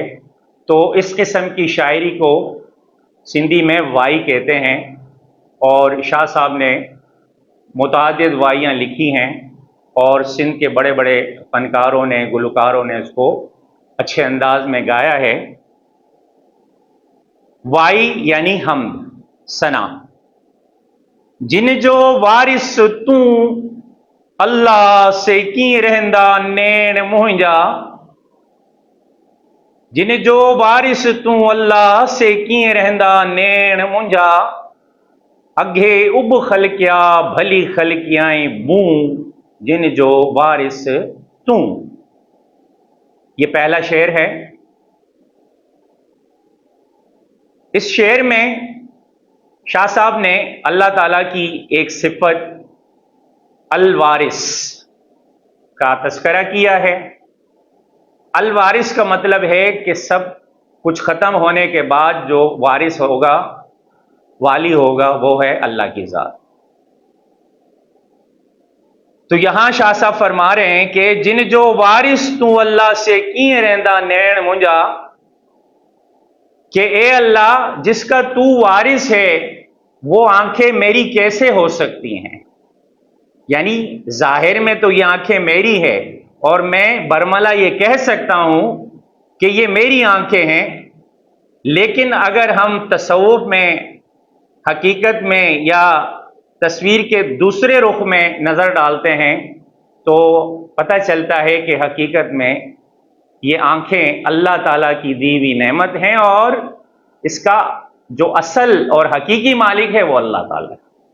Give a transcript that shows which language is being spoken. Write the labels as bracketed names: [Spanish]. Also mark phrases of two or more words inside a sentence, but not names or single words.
[Urdu] تو اس قسم کی شاعری کو سندھی میں وائی کہتے ہیں، اور شاہ صاحب نے متعدد وائیاں لکھی ہیں، اور سندھ کے بڑے بڑے فنکاروں نے، گلکاروں نے اس کو اچھے انداز میں گایا ہے. وائی یعنی حمد، ثنا. [Sindhi] जिन जो वारिस तू अल्लाह से की रहंदा नैण मुंहिंजा, जिन जो वारिस तू अल्लाह से की रहंदा नैण मुंहिंजा, अगे उब खलकिया भली खलकियाए बूं, जिन जो वारिस तू। [Urdu] یہ پہلا شعر ہے. اس شعر میں شاہ صاحب نے اللہ تعالیٰ کی ایک صفت [Arabic] الوارث [Urdu] کا تذکرہ کیا ہے. [Arabic] الوارث [Urdu] کا مطلب ہے کہ سب کچھ ختم ہونے کے بعد جو وارث ہوگا، والی ہوگا، وہ ہے اللہ کی ذات. تو یہاں شاہ صاحب فرما رہے ہیں کہ [Sindhi] जिन जो वारिस तू अल्लाह से कीअं रहंदा नैण मुंहिंजा, [Urdu] کہ اے اللہ جس کا تو وارث ہے وہ آنکھیں میری کیسے ہو سکتی ہیں. یعنی ظاہر میں تو یہ آنکھیں میری ہے، اور میں برملا یہ کہہ سکتا ہوں کہ یہ میری آنکھیں ہیں، لیکن اگر ہم تصوف میں، حقیقت میں یا تصویر کے دوسرے رخ میں نظر ڈالتے ہیں تو پتا چلتا ہے کہ حقیقت میں یہ آنکھیں اللہ تعالیٰ کی دی ہوئی نعمت ہیں، اور اس کا جو اصل اور حقیقی مالک ہے وہ اللہ تعالیٰ ہے.